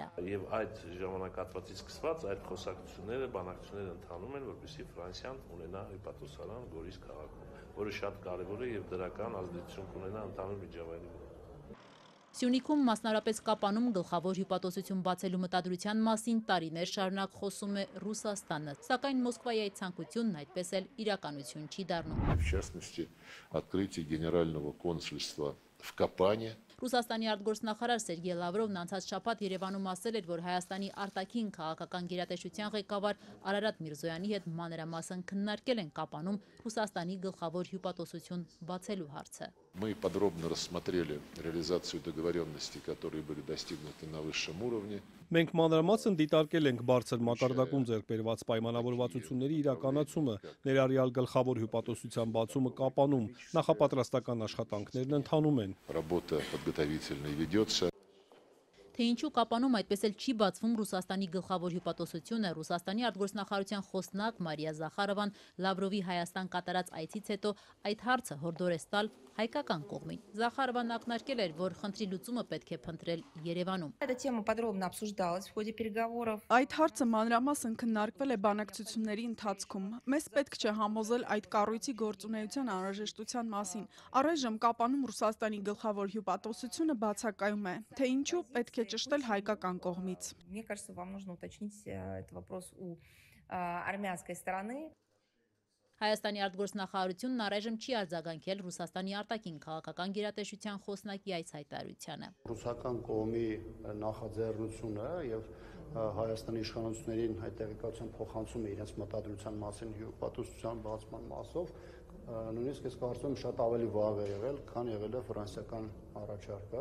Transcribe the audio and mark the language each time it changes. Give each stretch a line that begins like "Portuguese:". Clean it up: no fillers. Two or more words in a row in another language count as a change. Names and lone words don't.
Armenian: Եվ այդ ժամանակահատվածից սկսված այդ խոսակցությունները, բանակցությունները ընթանում են, որպեսզի Ֆրանսիան ունենա հյուպատոսարան Գորիս քաղաքում, որը շատ կարևոր է եւ դրական ազդեցություն կունենա ընդհանուր միջավայրի վրա։ Սյունիքում, մասնարապես Կապանում գլխավոր հյուպատոսություն բացելու մտադրության մասին տարիներ շարունակ խոսում է Ռուսաստանը, սակայն Մոսկվայի այդ ցանկությունն այդպես էլ իրականություն չի դառնում։
Russian: В частности, открытие генерального консульства в Капане.
Armenian: Ռուսաստանի արտգործնախարար Սերգեյ Լավրովն անցած շաբաթ Երևանում ասել էր, որ Հայաստանի արտաքին քաղաքական գերատեսչության ղեկավար Արարատ Միրզոյանի հետ մանրամասն քննարկել են Կապանում Ռուսաստանի գլխավոր հյուպատոսություն բացելու հարցը։
Russian: Мы подробно рассмотрели реализацию договоренностей, которые были достигнуты на высшем уровне.
Armenian: Մենք մանրամասն դիտարկել ենք բարձր մակարդակում ձեռք բերված պայմանավորվածությունների իրականացումը, ներառյալ գլխավոր հյուպատոսության բացումը Կապանում, նախապատրաստական աշխատանքներն ընթանում են։
Russian: Работа подготовительная ведется.
Armenian: Թե ինչու Կապանում այդպես էլ չի բացվում Ռուսաստանի գլխավոր հյուպատոսությունը, Ռուսաստանի արտգործնախարարության խոսնակ Մարիա Զախարովան Լավրովի Հայաստան կատարած այցից հետո այդ հարցը հորդորեց տալ հայկական կողմին։ Զախարովան ակնարկել էր, որ խնդրի լուծումը պետք է փնտրել Երևանում։ Այդ հարցը մանրամասն քննարկվել է բանակցությունների ընթացքում։ Մեզ պետք չէ համոզել այդ կառույցի գործունեության անհրաժեշտության մասին։ Առայժմ Կապանում Ռուսաստանի գլխավոր հյուպատոսությունը բացակայում է, թե ինչու պետք է ճշտել հայկական կողմից։
Russian: Мне кажется, вам нужно уточнить этот вопрос у армянской стороны.
Armenian: Հայաստանի արտգործնախարարությունն առայժմ չի արձագանքել Ռուսաստանի արտաքին քաղաքական գերատեսչության խոսնակի այս հայտարարությանը։ Ռուսական կողմի նախաձեռնությունը եւ Հայաստանի իշխանություններին այդ տեղեկատվության փոխանցումը իրենց մտադրության մասին հյուպատոսության բացման մասով նույնիսկ ես կարծում եմ շատ ավելի վաղ է եղել, քան եղել է ֆրանսիական առաջարկը։